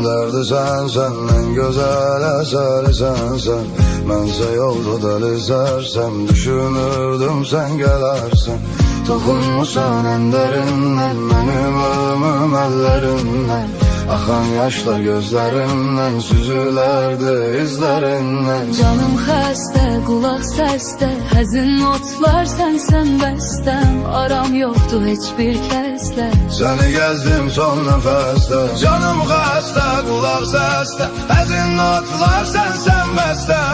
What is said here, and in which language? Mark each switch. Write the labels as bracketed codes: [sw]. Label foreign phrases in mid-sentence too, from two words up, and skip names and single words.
[tr] derdi sensen, en güzel eseri sensen. [az] Mənsə yolda deli sərsəm, düşünürdüm [tr] sen gelersen. Toxunmusan en derinden, benim ömrüm ellerinden. [az] Axan yaşlar gözlərimdən, süzülərdi izlərindən. Canım xəstə, qulaq səsdə, həzin notlar sənsən bəstəm. Aram yoxdur heç bir kəslə, səni gəzdim son nəfəsdə. Canım xəstə, qulaq səsdə, həzin notlar sənsən bəstəm.